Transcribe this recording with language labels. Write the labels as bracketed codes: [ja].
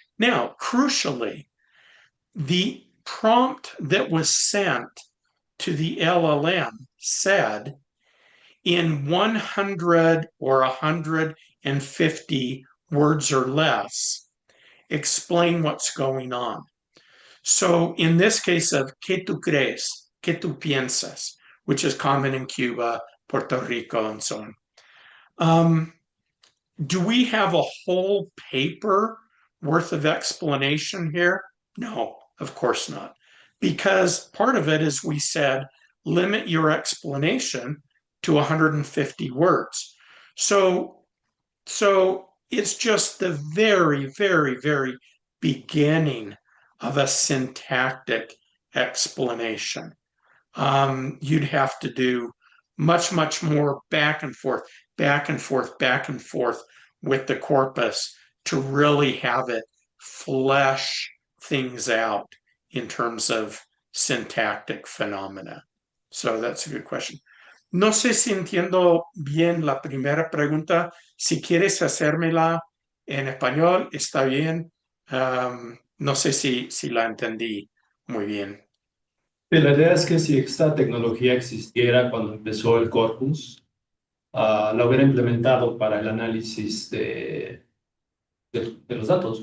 [en] Now, crucially, the prompt that was sent to the LLM said, in 100 or 150 words or less, explain what's going on. So in this case of ¿qué tú crees? [es] ¿Qué tú piensas? [en] Which is common in Cuba, Puerto Rico, and so on. Do we have a whole paper worth of explanation here? No, of course not. Because part of it is we said, limit your explanation to 150 words. So it's just the very, very, very beginning of a syntactic explanation. You'd have to do much, much more back and forth, back and forth, back and forth with the corpus to really have it flesh things out in terms of syntactic phenomena. So that's a good question. [es] No sé si entiendo bien la primera pregunta. Si quieres hacérmela en español, está bien. No sé si la entendí muy bien. La idea es que si esta tecnología existiera cuando empezó el corpus, la hubiera implementado para el análisis de los datos.